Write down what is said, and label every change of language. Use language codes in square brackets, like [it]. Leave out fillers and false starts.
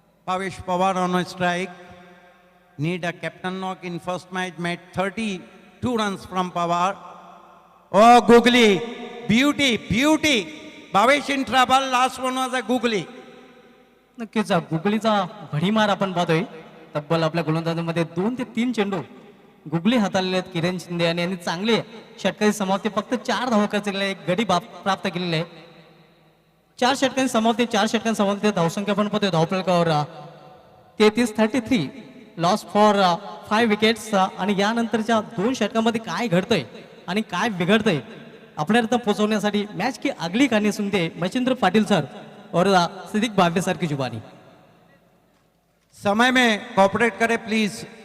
[en] Pavesh Pawar on a strike. Need a captain knock in first match. Made 32 runs from Pawar. Oh, googly. Beauty, beauty. Pavesh in trouble. Last one was a googly. [mr] नक्कीच गुगलीचा भडीमार आपण पाहतोय. तब्बल आपल्या गोलंदाजांमध्ये 2 ते 3 चेंडू googly हाताळलेले आहेत किरण शिंदे यांनी चांगले षटकारी समाप्ती फक्त 4 धावा खर्च केलेल्या आहेत. गडी प्राप्त केलेले आहे. 4 षटकांची समाप्ती 4 षटकांची समाप्ती धावसंख्या पण पाहतोय धावफलकावर 33 [en] Loss for 5 wickets. [mr] आणि यानंतरच्या 2 षटकांमध्ये काय घडतंय आणि काय बिघडतंय आपल्यापर्यंत पोहोचवण्यासाठी [hi] मॅच की अगली कहानी सुनते मच्छिंद्र पाटिल सर और सिद्दीक बाबे सर की जुबानी. समय में कॉपरेट करे प्लीज.